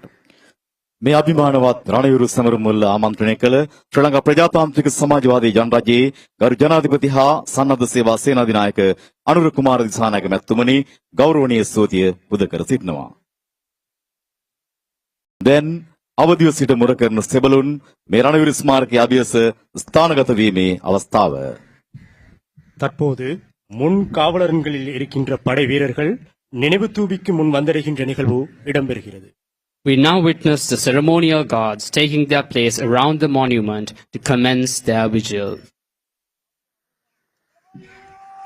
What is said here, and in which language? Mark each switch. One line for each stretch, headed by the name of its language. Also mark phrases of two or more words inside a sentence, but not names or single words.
Sinhala: මේ අභිමානවත් රණවිරු සමරමුල්ල ආමන්ත්‍රණය කළ ශ්‍රී ලංකා ප්‍රජාතාන්ත්‍රික සමාජවාදී ජනරජයේ ගරු ජනාධිපති හා සන්නද්ධ සේවා සේනාධිනායක අනුර කුමාර දිසානායක මැතිතුමනි ගෞරවනීය ස්තුතිය පුද කර සිටිනවා. දැන් අවදිව සිට මුර කරන සෙබළුන් මේ රණවිරු ස්මාරකයේ අභියස ස්ථානගත වීමේ අවස්ථාව.
Tamil: தற்போது முன் காவலர்களில் இருக்கின்ற படை வீரர்கள் நினைவு தூபிக்கு முன் வந்தடைகின்ற நிகழ்வு இடம்பெறுகிறது.
English: We now witness the ceremonial guards taking their place around the monument to commence their vigil.